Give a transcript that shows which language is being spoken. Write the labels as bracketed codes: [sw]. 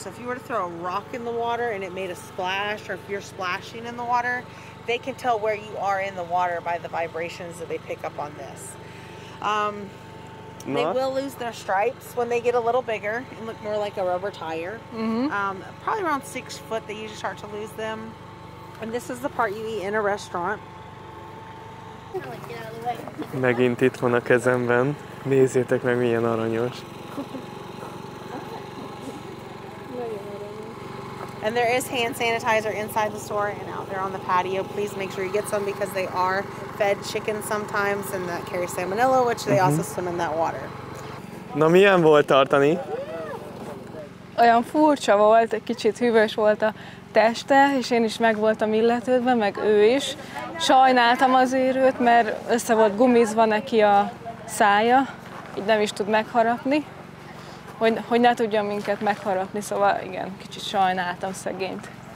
[en] So if you were to throw a rock in the water and it made a splash, or if you're splashing in the water, they can tell where you are in the water by the vibrations that they pick up on this. They will lose their stripes when they get a little bigger and look more like a rubber tire. Probably around 6 foot they usually start to lose them. And this is the part you eat in a restaurant. [hu] Megint itt van a kezemben. Nézzétek meg, milyen aranyos. [en] And there is hand sanitizer inside the store and out there on the patio. Please make sure you get some because they are fed chicken sometimes and that carries salmonella, which they also swim in that water. [hu] Na, milyen volt tartani? Olyan furcsa volt, egy kicsit hűvös volt a teste, és én is meg voltam illetődve, meg ő is. Sajnáltam azért őt, mert össze volt gumizva neki a szája, így nem is tud megharapni, hogy ne tudjon minket megharapni, szóval igen, kicsit sajnáltam szegényt.